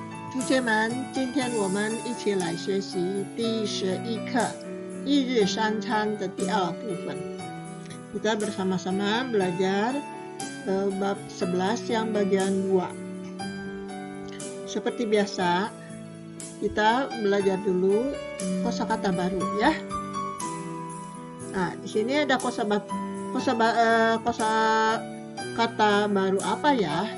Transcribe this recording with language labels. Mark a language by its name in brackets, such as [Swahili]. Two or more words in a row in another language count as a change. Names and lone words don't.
[Chinese] 同学们，今天我们一起来学习第11课一日三餐的第2部分. [Indonesian] Kita bersama-sama belajar bab 11 yang bagian 2. Seperti biasa, kita belajar dulu kosakata baru ya. Nah, di sini ada kosakata baru apa ya?